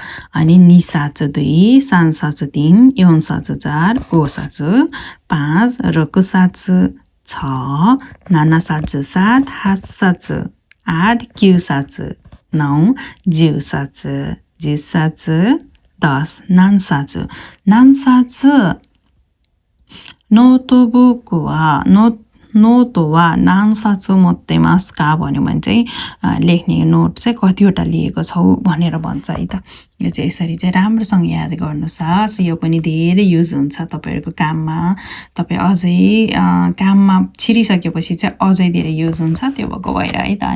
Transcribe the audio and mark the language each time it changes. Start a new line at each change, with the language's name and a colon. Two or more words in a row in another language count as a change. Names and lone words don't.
Japanese: अनि 二冊 2、三冊 3、四冊 4、五冊 5、六冊 6、七冊 7、八冊 8、九冊 9、十冊
Nepali: 10,
Japanese: 何冊 ノートブックはノートは何冊持ってますか
Nepali: भन्यो भने चाहिँ लेख्ने नोट चाहिँ कतिवटा लिएको छौ भनेर भन्छ है त। यो चाहिँ यसरी चाहिँ राम्रोसँग याद गर्नुहोस्। यो पनि धेरै युज हुन्छ तपाईँहरूको काममा। तपाईँ अझै काममा छिरिसकेपछि चाहिँ अझै धेरै युज हुन्छ, त्यो भएको भएर है त।